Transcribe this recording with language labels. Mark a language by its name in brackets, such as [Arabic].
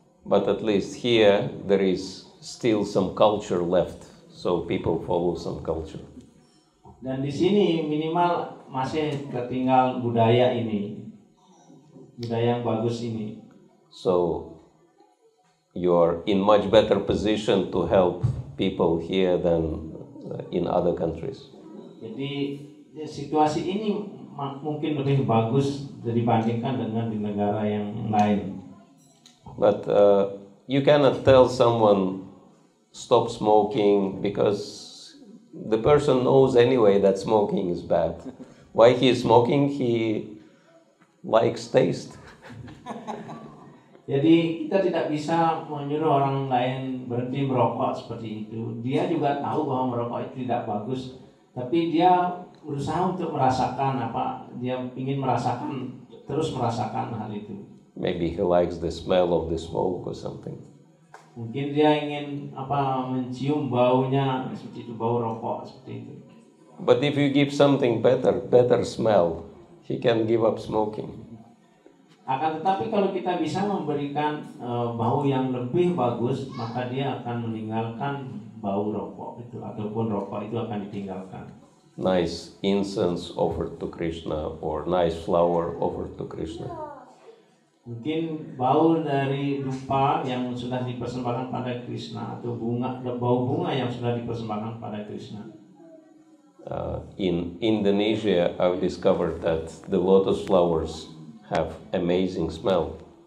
[English] But at least here there is still some culture left, so people follow some culture. [Indonesian] Dan di sini minimal masih tertinggal budaya ini, budaya yang bagus ini. [English] So you are in much better position to help people here than in other countries. [Indonesian] Jadi situasi ini mungkin lebih bagus dibandingkan dengan di negara yang lain. [English] But you cannot tell someone stop smoking because the person knows anyway that smoking is bad. Why he is smoking? He likes taste. [Indonesian] Jadi kita tidak bisa menyuruh orang lain berhenti merokok seperti itu. Dia juga tahu bahwa merokok itu tidak bagus, tapi dia berusaha untuk merasakan dia ingin terus merasakan hal itu. [English] Maybe he likes the smell of the smoke or something. [Indonesian] Mungkin dia ingin mencium baunya seperti itu, bau rokok seperti itu. [English] But if you give something better smell, he can give up smoking. [Indonesian] Akan tetapi kalau kita bisa memberikan bau yang lebih bagus, maka dia akan meninggalkan bau rokok itu, ataupun rokok itu akan ditinggalkan. [English] Nice incense offered to Krishna or nice flower offered to Krishna. [Indonesian] Mungkin bau dari dupa yang sudah dipersembahkan pada Krishna, atau bau bunga yang sudah dipersembahkan pada Krishna. [English] In Indonesia, I've discovered that the lotus flowers have amazing smell.